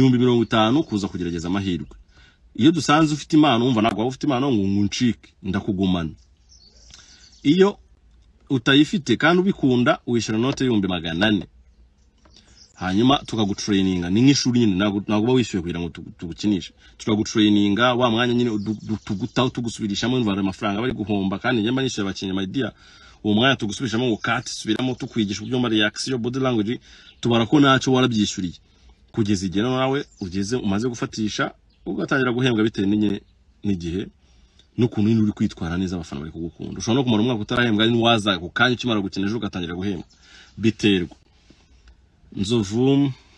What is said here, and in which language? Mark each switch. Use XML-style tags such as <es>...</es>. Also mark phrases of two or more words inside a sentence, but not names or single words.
<rw>50 kuza kugerageza amahirwe iyo dusanze ufite impano umva nagwa ufite impano ngo nguncike ndakugumana iyo utayifite kandi ubikunda wishira note y'ibihumbi 400 hanyuma tukagutraininga ni nk'ishuri nyine nago bawishyuye kugira ngo tugukinishe tukagutraininga wa mwanya nyine tugutaho tugusubirishamo imvara amafaranga bari guhomba kandi njye mba nishyuye abakinnyi</rw> <en>my dear</en> <rw>uwo mwanya tugusubirishamo ngo cut subiramo tukwigisha uburyo mba</rw> <en>reaction body language</en> <rw>tubara ko naco warabyishyuriye kugeza igihe nawe ugeze umaze gufatisha ugatangira guhembwa bitewe n'igihe n'ukuntu uri kwitwara neza abafana bari kugukunda ushobora no kumara umwaka utarahembwa ari waza ku kanya ukimara gukina ejo ugatangira guhembwa biterwa Nzovu</rw>